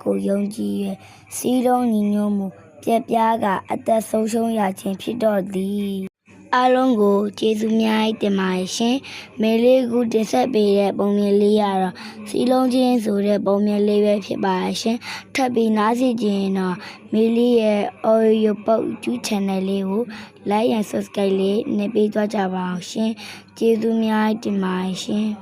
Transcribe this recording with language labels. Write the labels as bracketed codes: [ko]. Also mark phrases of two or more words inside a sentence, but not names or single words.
[my] ကိုယုံကြည်၍စီးလုံးညီညွတ်မှုပြက်ပြားကအသက်ဆုံးရှုံးရခြင်းဖြစ်တော့သည်အားလုံးကိုကျေးဇူးများတင်ပါတယ်ရှင်မေလေးကူတင်ဆက်ပေးတဲ့ပုံမြင်လေးရတော့စီးလုံးချင်းဆိုတဲ့ပုံမြင်လေးပဲဖြစ်ပါတယ်ရှင်ထပ်ပြီးနားစီခြင်းတော့မေလေးရဲ့ audio box YouTube channel လေးကို [en] like and subscribe [my] လေးနှိပ်ပေးသွားကြပါအောင်ရှင်ကျေးဇူးများတင်ပါတယ်ရှင်